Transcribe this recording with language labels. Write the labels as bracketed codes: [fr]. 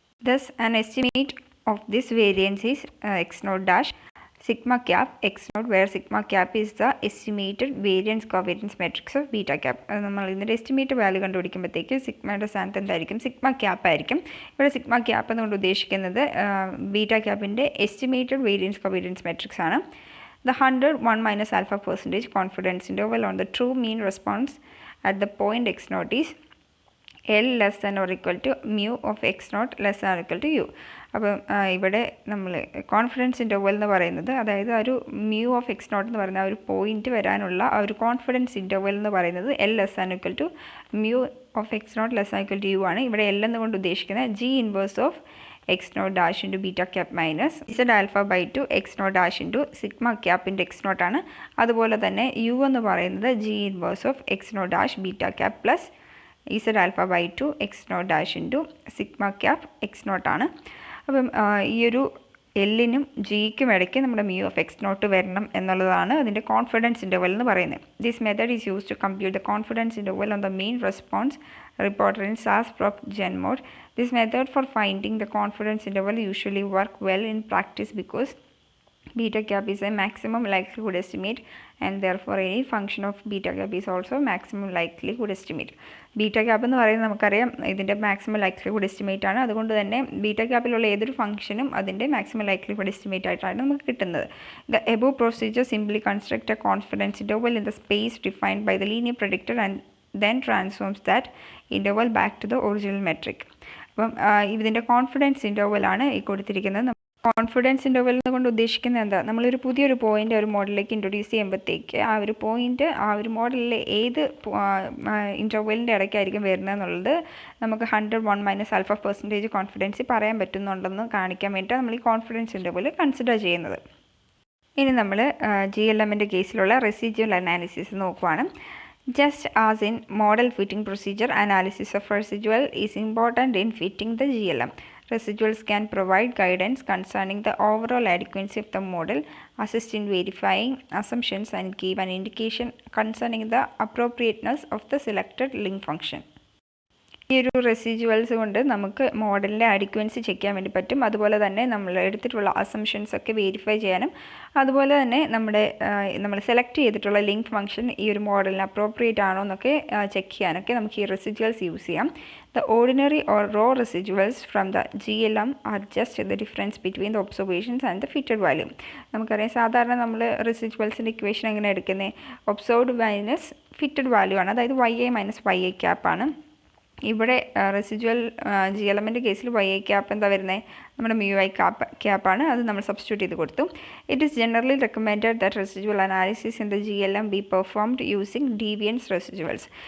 [en] Thus an estimate of this variance is x naught dash sigma cap x naught, where sigma cap is the estimated variance covariance matrix of beta cap. [ml] നമ്മൾ ഇതിൻ്റെ estimate value കണ്ടുപിടിക്കുമ്പോഴത്തേക്ക് സിഗ്മയുടെ സ്ഥാനത്ത് എന്തായിരിക്കും, sigma cap ആയിരിക്കും. ഇവിടെ sigma cap എന്നുകൊണ്ട് ഉദ്ദേശിക്കുന്നത് beta ക്യാപ്പിൻ്റെ estimated variance കവേരിയൻസ് matrix ആണ്. [en] The 100 1 minus alpha percentage confidence interval on the true mean response at the point x naught is L less than or equal to mu of x naught less than or equal to u. [ml] അപ്പം ഇവിടെ നമ്മൾ confidence interval എന്ന് പറയുന്നത്, അതായത് ഒരു mu of X not എന്ന് പറയുന്ന ഒരു പോയിന്റ് വരാനുള്ള ആ ഒരു കോൺഫിഡൻസ് ഇൻ്റർവൽ എന്ന് പറയുന്നത് L less an equal to mu of X not less an equal to you ആണ്. ഇവിടെ എൽ എന്നുകൊണ്ട് ഉദ്ദേശിക്കുന്നത് G inverse of X not dash into beta cap minus Z alpha by two X not dash into sigma ക്യാപ്പിൻ്റെ X not ആണ്. അതുപോലെ തന്നെ U എന്ന് പറയുന്നത് G inverse of X not dash beta cap plus Z alpha by two X not dash into sigma cap X not ആണ്. അപ്പം ഈ ഒരു എല്ലിനും ജിക്കും ഇടയ്ക്ക് നമ്മുടെ മ്യൂ ഓഫ് എക്സ് നോട്ട് വരണം എന്നുള്ളതാണ് അതിൻ്റെ കോൺഫിഡൻസ് ഇൻ്റർവൽ എന്ന് പറയുന്നത്. [en] This method is use to compute the confidence interval on the main response reported in SAS-prop gen mode. This method for finding the confidence interval usually work well in practice because beta cap is a maximum likelihood estimate and therefore any function of beta cap is also maximum likelihood estimate. [ml] Beta cap എന്ന് പറയുന്നത് നമുക്കറിയാം ഇതിൻ്റെ maximum likelihood estimate ആണ്. അതുകൊണ്ട് തന്നെ beta ക്യാപ്പിലുള്ള ഏതൊരു ഫംഗ്ഷനും അതിൻ്റെ മാക്സിമം ലൈക്ലിഹുഡ് എസ്റ്റിമേറ്റ് ആയിട്ടാണ് നമുക്ക് കിട്ടുന്നത്. [en] The above procedure simply construct a confidence interval in the space defined by the linear predictor and then transforms that interval back to the original metric. [ml] അപ്പം ഇതിൻ്റെ കോൺഫിഡൻസ് ഇൻ്റർവൽ ആണ് ഈ കൊടുത്തിരിക്കുന്നത്. Confidence interval കൊണ്ട് ഉദ്ദേശിക്കുന്നത് എന്താ, നമ്മളൊരു പുതിയൊരു പോയിൻ്റ് ഒരു മോഡലിലേക്ക് ഇൻട്രൊഡ്യൂസ് ചെയ്യുമ്പോഴത്തേക്ക് ആ ഒരു പോയിൻ്റ് ആ ഒരു മോഡലിലെ ഏത് ഇൻ്റർവെലിൻ്റെ ഇടയ്ക്കായിരിക്കും വരുന്നത് എന്നുള്ളത് നമുക്ക് 100 1 മൈനസ് ആൽഫ പെർസെൻറ്റേജ് കോൺഫിഡൻസ് പറയാൻ പറ്റുന്നുണ്ടെന്ന് കാണിക്കാൻ വേണ്ടിയിട്ടാണ് നമ്മൾ ഈ കോൺഫിഡൻസ് ഇൻ്റർവൽ കൺസിഡർ ചെയ്യുന്നത്. ഇനി നമ്മൾ GLMൻ്റെ കേസിലുള്ള റെസിജ്വൽ അനാലിസിസ് നോക്കുവാണ്. [en] Just as in model fitting procedure, analysis of residual is important in fitting the GLM. Residuals can provide guidance concerning the overall adequacy of the model, assist in verifying assumptions, and give an indication concerning the appropriateness of the selected link function. [ml] ഈ ഒരു റെസിജ്വൽസ് കൊണ്ട് നമുക്ക് മോഡലിൻ്റെ അഡിക്വൻസി check ചെയ്യാൻ വേണ്ടി പറ്റും. അതുപോലെ തന്നെ നമ്മൾ എടുത്തിട്ടുള്ള അസംഷൻസ് ഒക്കെ വെരിഫൈ ചെയ്യാനും, അതുപോലെ തന്നെ നമ്മൾ സെലക്ട് ചെയ്തിട്ടുള്ള ലിങ്ക് ഫംഗ്ഷൻ ഈ ഒരു മോഡലിന് അപ്രോപ്രിയേറ്റ് ആണോ എന്നൊക്കെ ചെക്ക് ചെയ്യാനൊക്കെ നമുക്ക് ഈ റെസിജ്വൽസ് യൂസ് ചെയ്യാം. [en] The ordinary or raw residuals from the GLM are just the difference between the observations and the fitted value. [ml] നമുക്കറിയാം സാധാരണ നമ്മൾ റെസിജ്വൽസിൻ്റെ ഇക്വേഷൻ എങ്ങനെ എടുക്കുന്നത്, ഒബ്സർവ്ഡ് മൈനസ് ഫിറ്റഡ് വാല്യൂ ആണ്, അതായത് YA മൈനസ് YA ക്യാപ്പ് ആണ്. ഇവിടെ റെസിജ്വൽ GLMൻ്റെ കേസിൽ YA ക്യാപ്പ് എന്താ വരുന്നത്, നമ്മുടെ MUI ക്യാപ്പാണ്, അത് നമ്മൾ സബ്സ്റ്റിറ്റ്യൂട്ട് ചെയ്ത് കൊടുത്തു. [en] It is generally recommended that residual analysis in the GLM be performed using deviance residuals.